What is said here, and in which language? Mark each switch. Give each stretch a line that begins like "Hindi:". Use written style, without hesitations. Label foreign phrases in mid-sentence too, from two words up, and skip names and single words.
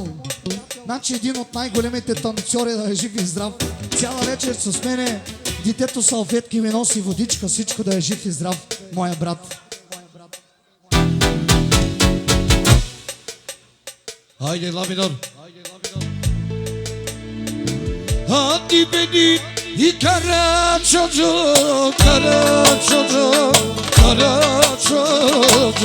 Bulgarian: Значи един от най-големите танцори, да е жив и здрав. Цяла вечер с мене. Детето салфетки ми носи водичка, всичко да е жив и здрав, моя брат. Haydi la minor.
Turkish: Hadi beni kara çocuk, kara çocuk, kara çocuk.